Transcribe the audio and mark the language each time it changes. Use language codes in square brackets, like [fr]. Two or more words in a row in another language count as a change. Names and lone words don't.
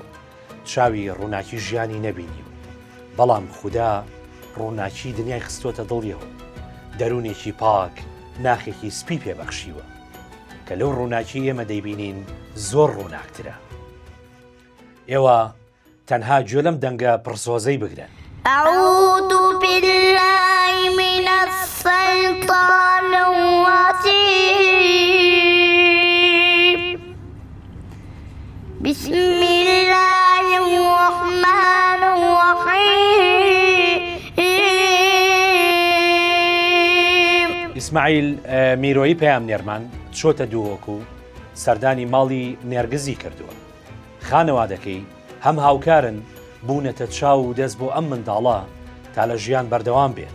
[ckb] چاوی ڕووناکی ژیانی نەبینی و بەڵام خوددا ڕووناکی دنیای خستۆتە دڵیەوە. دەروونێکی پاک ناخێکی سپی پێبەخشیوە کە لەو ڕووناکی ئێمە دەیبینین زۆر ڕووناکترە. ئێوە تەنها گوێ لەم دەنگە پڕسۆزەی بگرن. [ar] أعوذ بالله من الشيطان الرجيم. بسم الله الرحمن الرحيم. [ckb] ئیسماعیل میرۆیی پێیان نێرمان چۆتە دووەکو سەردانی ماڵی نێرگزی کردووە. خانەوادەکەی هەم هاوکارن بوونەتە چاو و دەست بۆ ئەم منداڵە تا لە ژیان بەردەوام بێت.